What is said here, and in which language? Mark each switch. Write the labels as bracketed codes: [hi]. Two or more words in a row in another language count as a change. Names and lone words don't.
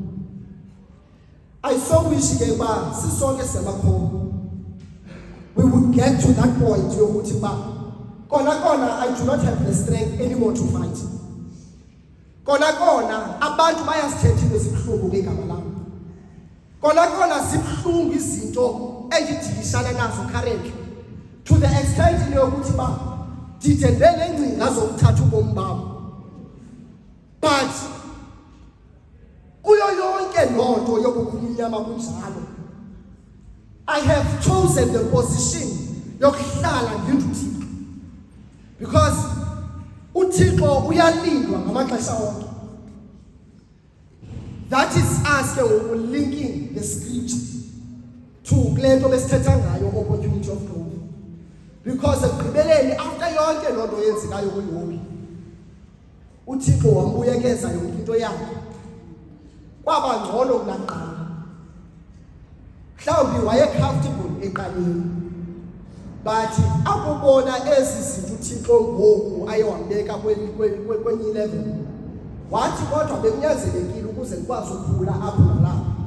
[en] I so wish [xh] ke uba sisonke siyamakhoba [en] we would get to that point [xh] yokuthi ba kona [en] I do not have the strength anymore to fight. [xh] Kona abantu bayasithetha izibuhlungu ngegama lami. Kona zibuhlungu izinto engidilishana nazo currently to the extent yokuthi ba ndidendele engcinga zokuthatha ubomi bami. But kuyo yonke lonto yobukhulunyama kunjalo, [en] I have chosen the position [xh] yokuhlala nginduthixo because uThixo uyalindwa ngamaxesha onke. [en] That is us ke linking the scripture to [xh] kule nto besithetha ngayo, [en] opportunity of growth, because [xh] ekugqibeleni after yonke loo nto yenzekayo kuYobi, uThixo wambuyekeza yonke into yakhe, kwaba ngcono kunaqala. Mhlawumbi waye-comfortable eqaleni, but akubona ezi zinto uThixo ngoku ayewambeka kwenye level, wathi kodwa bekunyanzelekile ukuze ndikwazi ukukhula apho nalapho.